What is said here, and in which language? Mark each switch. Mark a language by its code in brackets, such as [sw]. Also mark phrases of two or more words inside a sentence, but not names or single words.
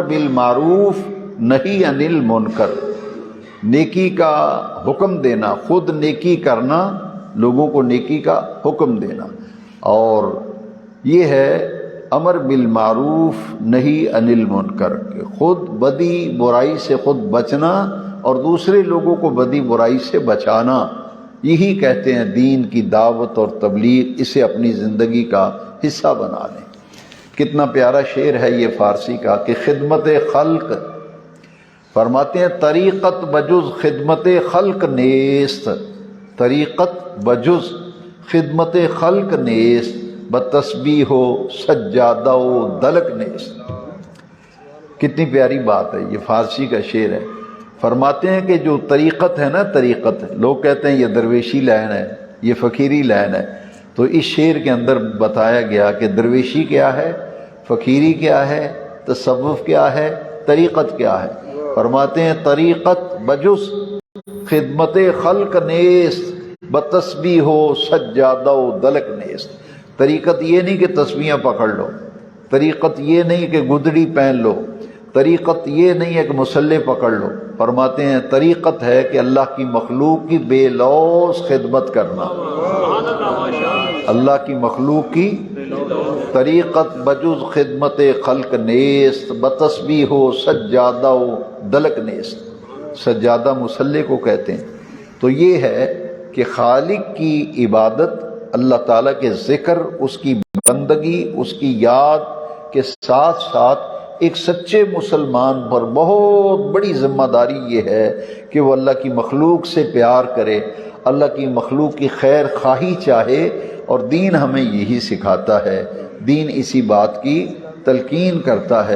[ar] بالمعروف نہی عن المنکر، [ur] نیکی کا حکم دینا، خود نیکی کرنا، لوگوں کو نیکی کا حکم دینا، اور یہ ہے [ar] امر بالمعروف نہی عن المنکر، [ur] کہ خود بدی برائی سے خود بچنا اور دوسرے لوگوں کو بدی برائی سے بچانا، یہی کہتے ہیں دین کی دعوت اور تبلیغ۔ اسے اپنی زندگی کا حصہ بنا لیں۔ کتنا پیارا شعر ہے یہ فارسی کا کہ خدمت خلق، فرماتے ہیں [fa] طریقت بجز خدمت خلق نیست، طریقت بجز خدمت خلق نیست، بتسبیح و سجادہ و دلک نیست۔ [ur] کتنی پیاری بات ہے، یہ فارسی کا شعر ہے۔ فرماتے ہیں کہ جو طریقت ہے نا، طریقت، لوگ کہتے ہیں یہ درویشی لائن ہے، یہ فقیری لائن ہے، تو اس شعر کے اندر بتایا گیا کہ درویشی کیا ہے، فقیری کیا ہے، تصوف کیا ہے، طریقت کیا ہے۔ فرماتے ہیں [fa] طریقت بجز خدمت خلق نیست، بتسبیح و سجادہ و دلک نیست۔ [ur] طریقت یہ نہیں کہ تسبیحاں پکڑ لو، طریقت یہ نہیں کہ گدڑی پہن لو، طریقت یہ نہیں ہے کہ مسلح پکڑ لو۔ فرماتے ہیں طریقت ہے کہ اللہ کی مخلوق کی بے لوث خدمت کرنا، اللہ کی مخلوق کی [fa] طریقت بجز خدمت خلق نیست، بتسبیح و سجادہ و دلک نیست۔ [ur] سجادہ مسلح کو کہتے ہیں۔ تو یہ ہے کہ خالق کی عبادت، اللہ تعالیٰ کے ذکر، اس کی بندگی، اس کی یاد کے ساتھ ساتھ ایک سچے مسلمان پر بہت بڑی ذمہ داری یہ ہے کہ وہ اللہ کی مخلوق سے پیار کرے، اللہ کی مخلوق کی خیر خواہی چاہے، اور دین ہمیں یہی سکھاتا ہے، دین اسی بات کی تلقین کرتا ہے۔